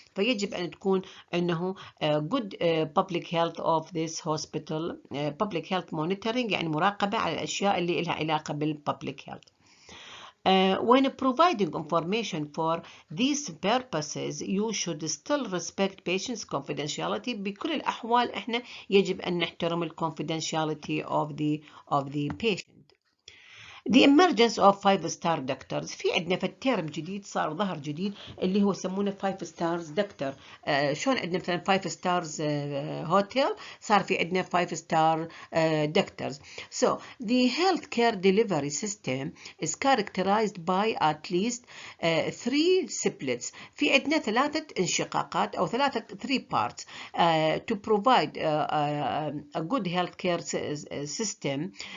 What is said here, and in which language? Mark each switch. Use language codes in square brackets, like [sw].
[ar] فيجب ان تكون انه [en] good public health of this hospital. public health monitoring [ar] يعني مراقبة على الأشياء اللي لها علاقة بالpublic health. [en] When providing information for these purposes, you should still respect patients' confidentiality. [ar] بكل الأحوال إحنا يجب أن نحترم ال [en] confidentiality of the patient. The emergence of 5-star doctors. [ar] في عندنا في الترم جديد صار ظهر جديد اللي هو يسمونه [en] 5 stars doctor. [ar] شلون عندنا مثلا 5 stars hotel، صار في عندنا [en] 5 star doctors. So the healthcare delivery system is characterized by at least 3 splits. [ar] في عندنا 3 انشقاقات أو [en] 3 parts to provide a good healthcare system.